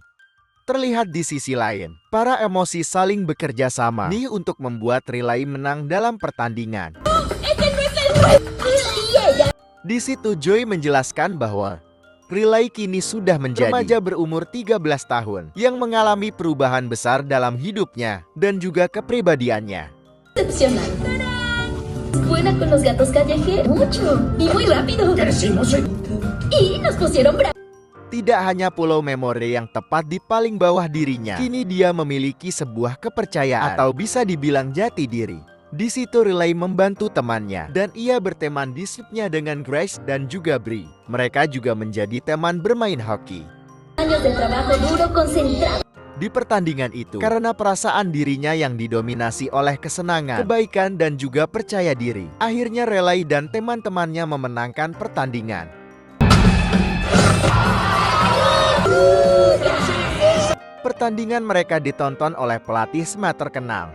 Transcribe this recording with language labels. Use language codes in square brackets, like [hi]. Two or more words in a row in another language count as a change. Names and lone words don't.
[id] Terlihat di sisi lain, para emosi saling bekerja sama nih untuk membuat Riley menang dalam pertandingan. Di situ Joy menjelaskan bahwa Riley kini sudah menjadi remaja berumur 13 tahun yang mengalami perubahan besar dalam hidupnya dan juga kepribadiannya. [es] Buena con los gatos callejeros, mucho y muy rápido. Y nos pusieron bravos. [id] Tidak hanya pulau memori yang tepat di paling bawah dirinya, kini dia memiliki sebuah kepercayaan atau bisa dibilang jati diri. Di situ Riley membantu temannya dan ia berteman di slipnya dengan Grace dan juga Bree. Mereka juga menjadi teman bermain hoki. [es] Años de trabajo duro concentrado. [id] Di pertandingan itu, karena perasaan dirinya yang didominasi oleh kesenangan, kebaikan dan juga percaya diri, akhirnya Riley dan teman-temannya memenangkan pertandingan. Pertandingan mereka ditonton oleh pelatih SMA terkenal.